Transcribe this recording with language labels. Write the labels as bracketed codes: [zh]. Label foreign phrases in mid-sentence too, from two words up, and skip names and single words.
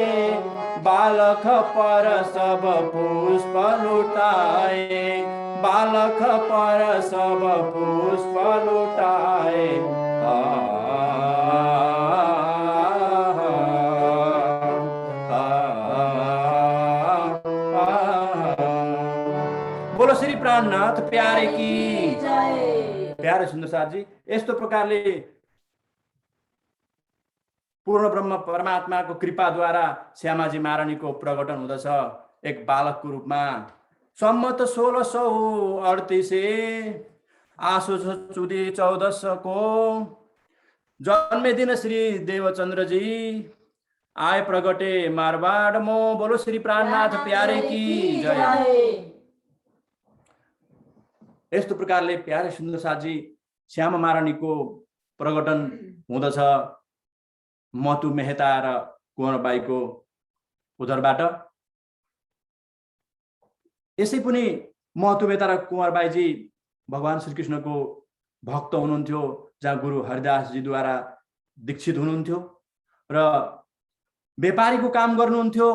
[hi] बालक पर सब पुष्प लुटाए, बालक पर सब पुष्प लुटाए। बोलो श्री प्राणनाथ प्यारे की जय। [ne] प्यारे सुन्दर साथजी, यस्तो प्रकारले पूर्ण ब्रह्म परमात्मा को कृपाद्वारा श्यामाजी महारानीको प्रकटन हुँदछ एक बालकको रूपमा। [hi] सम्मत 1638 आसो चुदी 1400 को जन्मेदिन श्री देवचन्द्रजी आए प्रगटे मारवाड मो। बोलो श्री प्राणनाथ प्यारे की जय। [ne] यस्तो प्रकारले प्यारे सुन्दर साथजी श्यामा महारानीको प्रकटन हुँदछ मतु मेहता र कुँवरबाईको उदरबाट। यसै पनि महतु मेहता र कुँवरबाईजी भगवान श्रीकृष्णको भक्त हुनुहुन्थ्यो, जहाँ गुरु हरिदासजीद्वारा दीक्षित हुनुहुन्थ्यो र व्यापारीको काम गर्नुहुन्थ्यो।